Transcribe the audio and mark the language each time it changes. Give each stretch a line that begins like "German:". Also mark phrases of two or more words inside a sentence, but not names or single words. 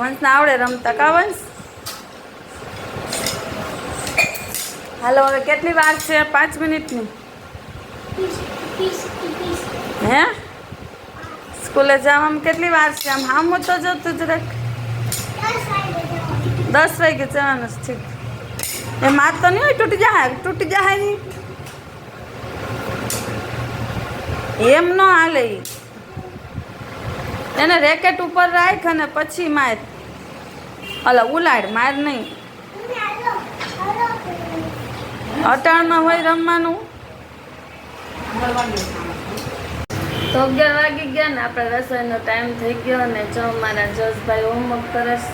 Gujarati: વંશને આવડે રમતા કા વંશ? હાલો હવે કેટલી વાર છે? 5 મિનિટની। હે સ્કૂલે જવામાં કેટલી વાર છે? આમ હામો તો જો તૂ જરાક 10 વાગે જવાનું છે। ઠીક એ માર તો નહીં હોય? તૂટી જાએ નહીં એમ ન હાલે। એને રેકેટ ઉપર રાખ અને પછી માર અલા ઉલાડ માર નહીં। અટાણમાં હોય રમવાનું તો 11 વાગી ગયા ને આપણે રસોઈનો ટાઈમ થઈ ગયો ને જો મારા જસભાઈ હોમવર્ક કરે